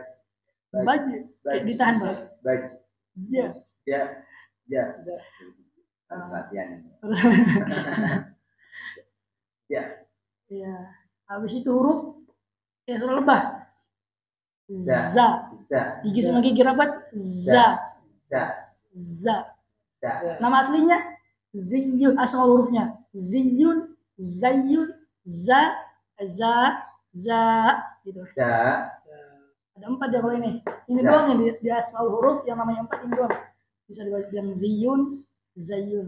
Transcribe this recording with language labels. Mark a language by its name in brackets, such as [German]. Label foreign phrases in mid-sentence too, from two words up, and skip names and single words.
[Indonesian] Baju. Kayak ditahan, Pak. Baju. Ya. Ja. Ja. Harus latihan ini. Ja. Ya. Habis itu huruf kayak surah lebah. za. za, Gigi sama gigi rapat, za. za, Za. za, Nama aslinya Ziyun, asal hurufnya Ziyun, Zayun, za, za, gitu. za, Ada 4 ya kalau ini. Ini Za. doang yang di asal huruf yang namanya 4 ini doang. Bisa dibaca yang Ziyun, Zayun.